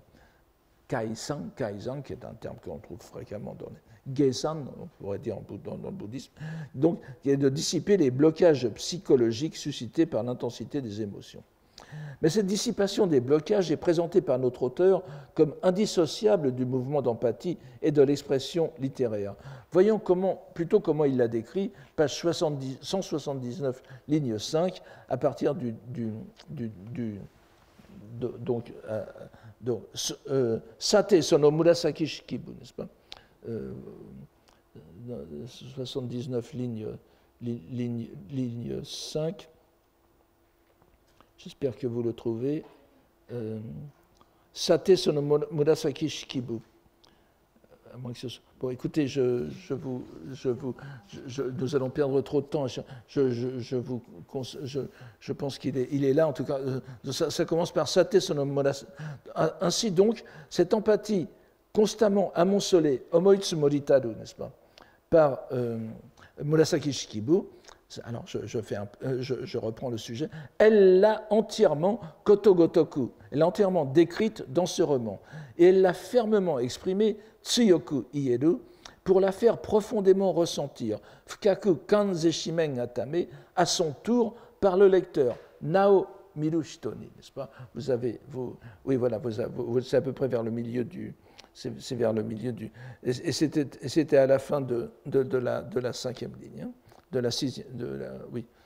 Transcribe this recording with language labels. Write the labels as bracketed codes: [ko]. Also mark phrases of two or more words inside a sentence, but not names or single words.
[fr] Kaisan, qui est un terme qu'on trouve fréquemment dans les Geisan, on pourrait dire dans le bouddhisme, donc qui est de dissiper les blocages psychologiques suscités par l'intensité des émotions. Mais cette dissipation des blocages est présentée par notre auteur comme indissociable du mouvement d'empathie et de l'expression littéraire. Voyons plutôt comment il l'a décrit, page 179, ligne 5, à partir [ja] さて その 紫式部, [fr] n'est-ce pas? 79, ligne 5. J'espère que vous le trouvez. [ja] さて その 紫式部. [fr] Bon, écoutez, nous allons perdre trop de temps. Je pense qu'il est là. En tout cas, ça commence par [ja] さて その 紫. [fr] Ainsi donc, cette empathie constamment amoncelée, [ja] 思ひつもりたる, [fr] n'est-ce pas, par Murasaki Shikibu. Alors, je reprends le sujet. Elle l'a entièrement kotogotoku, elle l'a entièrement décrite dans ce roman, et elle l'a fermement exprimée [ja] 強く 言へる [fr] pour la faire profondément ressentir, [ja] 深く 感ぜしめん ためし, [fr] à son tour par le lecteur, [ja] なほ 見る 人に, [fr] n'est-ce pas? Oui, voilà, c'est à peu près vers le milieu du. C'est vers le milieu du. Et c'était à la fin de la cinquième ligne. Hein. De la sixième, oui.